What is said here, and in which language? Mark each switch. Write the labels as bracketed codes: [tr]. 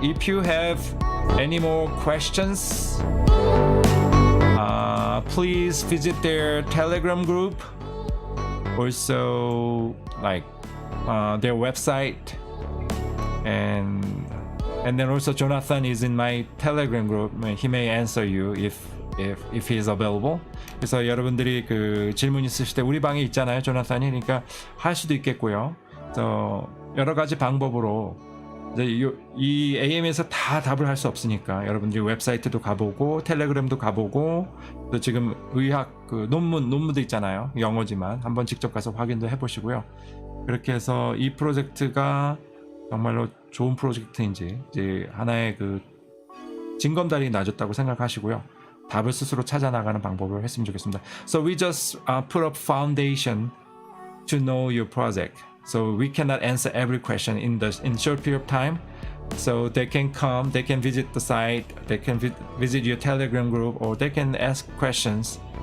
[en] If you have any more questions, please visit their Telegram group. Also, like their website, and then also Jonathan is in my Telegram group. He may answer you if he is available. [ko] 그래서 여러분들이 그 질문 있으실 때 우리 방에 있잖아요, 조나산이. 그러니까 할 수도 있겠고요. 그래서 여러 가지 방법으로 이제 이 AM에서 다 답을 할 수 없으니까 여러분들이 웹사이트도 가보고 텔레그램도 가보고 또 지금 의학 그 논문도 있잖아요. 영어지만 한번 직접 가서 확인도 해보시고요. 그렇게 해서 이 프로젝트가 정말로 좋은 프로젝트인지 이제 하나의 그 징검다리 놔줬다고 생각하시고요. 답을 스스로 찾아 나가는 방법을 했으면 좋겠습니다. [en] So we just put up foundation to know your project. So we cannot answer every question in short period of time. So they can come, they can visit the site, they can visit your Telegram group, or they can ask questions.